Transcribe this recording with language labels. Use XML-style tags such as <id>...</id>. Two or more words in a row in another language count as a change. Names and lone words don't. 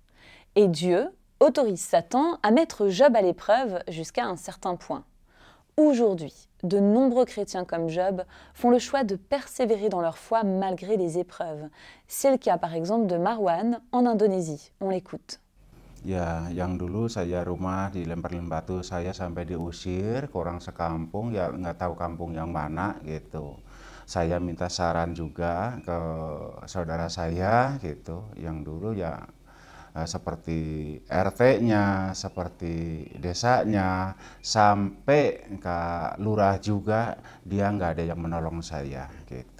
<fr>Et Dieu autorise Satan à mettre Job à l'épreuve jusqu'à un certain point. Aujourd'hui, de nombreux chrétiens comme Job font le choix de persévérer dans leur foi malgré les épreuves. C'est le cas par exemple de Marwan en Indonésie. On l'écoute.</fr> <id>Ya, yang dulu saya rumah dilempar-lempar batu, saya sampai diusir ke orang sekampung, ya nggak tahu kampung yang mana gitu. Saya minta saran juga ke saudara saya gitu, yang dulu ya seperti RT-nya, seperti desanya, sampai ke lurah juga, dia nggak ada yang menolong saya gitu.</id>